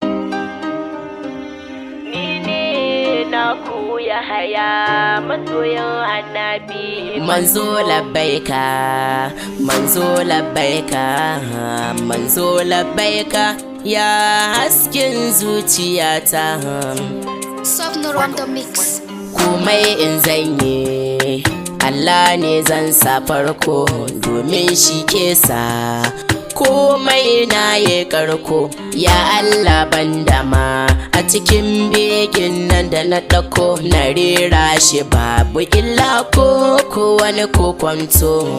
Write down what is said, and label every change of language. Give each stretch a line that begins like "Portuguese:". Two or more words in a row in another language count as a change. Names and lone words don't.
Hausa: Ni ne naku Yahaya, masoyin Annabi. Manzo labbaika, manzo labbaika, manzo labbaika, ya hasken zuciyata.
English: Soft no random mix.
Hausa: Komai in zan yi, Allah ne zan sa farko, domin shi ke sa komai na ya karko. Ya Allah ban dama a cikin begin nan da na ɗauko, na rera shi babu illa ko, ko wani kokwanto.